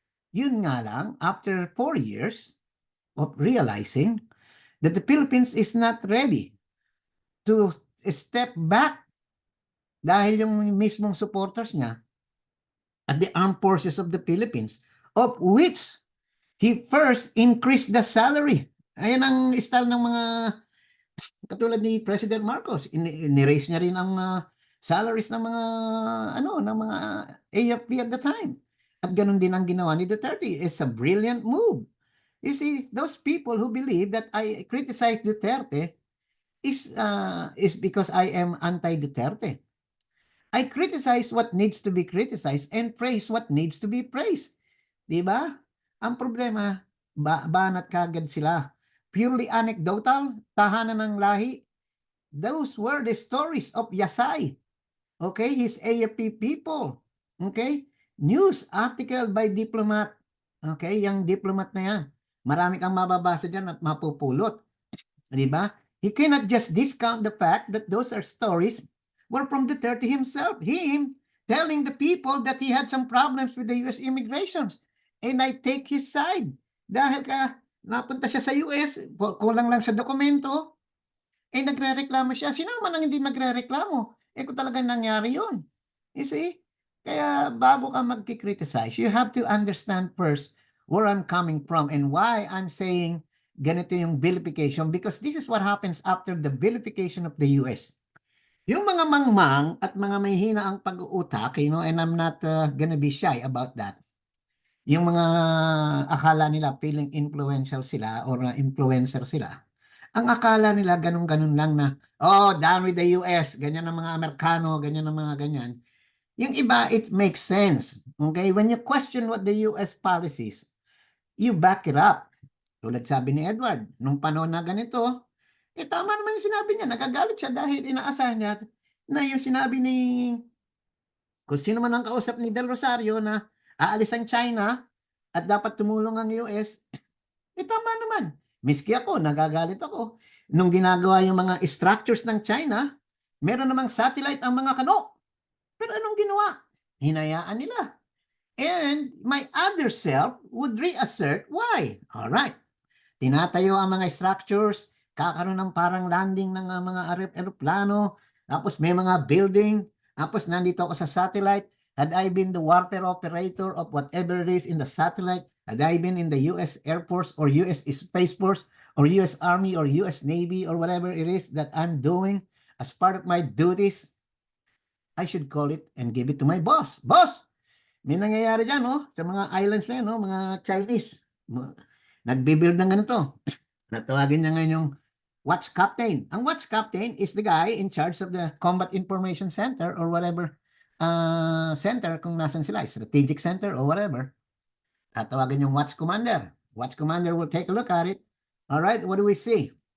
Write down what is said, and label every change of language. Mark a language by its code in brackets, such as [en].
[tl] Yun nga lang, [en] after 4 years of realizing that the Philippines is not ready to step back [tl] dahil yung mismong [en] supporters niya at the armed forces of the Philippines, of which he first increased the salary. [tl] Ayan ang style ng mga katulad ni President Marcos. Ni-raise niya rin ang salaries ng mga ng mga AFP [en] at the time. [tl] At ganun din ang ginawa ni Duterte. [en] It's a brilliant move. You see, those people who believe that I criticize Duterte is because I am anti-Duterte. I criticize what needs to be criticized and praise what needs to be praised. [tl] Di ba? Ang problema, banat kagad sila. [en] Purely anecdotal, [tl] tahanan ng lahi. [en] Those were the stories of Yasay. Okay, his AFP people. Okay? News article by diplomat. Okay, [tl] yung diplomat na yan. Marami kang mababasa dyan at mapupulot. Di ba? [en] He cannot just discount the fact that those are stories were from Duterte himself. Him telling the people that he had some problems with the US immigrations. And I take his side. [tl] Dahil napunta siya sa US, kulang lang sa dokumento, nagre-reklamo siya. Sino naman ang hindi magre-reklamo? Kung talagang nangyari yun. [en] You see? [tl] Kaya bago ka [en] mag-criticize, you have to understand first where I'm coming from and why I'm saying ganito yung vilification, because this is what happens after the vilification of the US. [tl] Yung mga mangmang at mga may hina ang pag-uutak, [en] and I'm not gonna be shy about that. [tl] Yung mga akala nila feeling influential sila or influencer sila. Ang akala nila ganun-ganun lang na, [en] down with the US, [tl] ganyan ang mga Amerikano, ganyan ang mga ganyan. Yung iba, [en] it makes sense. Okay? When you question what the US policies, you back it up. [tl] Tulad sabi ni Edward, nung panahon na ganito, tama naman yung sinabi niya, nagagalit siya dahil inaasahan niya na yung sinabi ni, kung sino man ang kausap ni Del Rosario na aalis ang China at dapat tumulong ang US, tama naman. Miski ako, nagagalit ako. Nung ginagawa yung mga structures ng China, meron namang satellite ang mga kano. Pero anong ginawa? Hinayaan nila. [en] And my other self would reassert why. Alright. [tl] Tinatayo ang mga structures, kakaroon ng parang landing ng mga aeroplano, tapos may mga building, tapos nandito ako sa satellite. [en] Had I been the warfare operator of whatever it is in the satellite, had I been in the US Air Force or US Space Force or US Army or US Navy or whatever it is that I'm doing as part of my duties, I should call it and give it to my boss. [tl] Boss, may nangyayari dyan, sa mga islands na yun, mga Chinese. Nagbibuild ng ganito. Natawagin niya ngayon yung watch captain. [en] Ang watch captain is the guy in charge of the Combat Information Center or whatever center [tl] kung nasan sila, [en] strategic center or whatever. [tl] Tatawagan yung [en] watch commander. Watch commander will take a look at it. All right, what do we see?